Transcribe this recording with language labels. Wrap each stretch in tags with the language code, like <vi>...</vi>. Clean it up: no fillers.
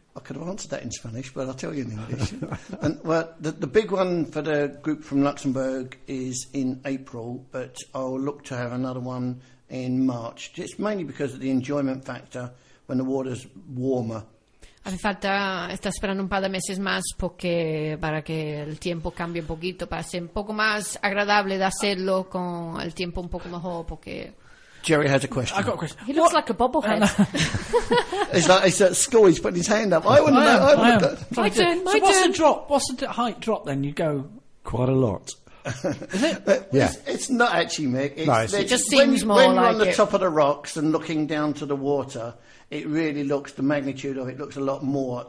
<en>I could have answered that in Spanish, but I'll tell you in English. And, well, the big one for the group from Luxembourg is in April, but I'll look to have another one in March. It's mainly because of the enjoyment factor when the water's warmer.</en> <es>Hace falta estar esperando un par de meses más porque para que el tiempo cambie un poquito, para ser un poco más agradable de hacerlo con el tiempo un poco mejor, porque...</es> <en>Jerry has a question. I've got a question. He looks like a bobblehead. It's like it's at school, he's putting his hand up. I wouldn't know. My turn, my turn. So what's the drop? What's the height drop then? You go... Quite a lot. Is it? Yeah. It's not actually, Mick. It just seems more like when you're on the it. Top of the rocks and looking down to the water... It really looks, the magnitude of it looks a lot more.</en>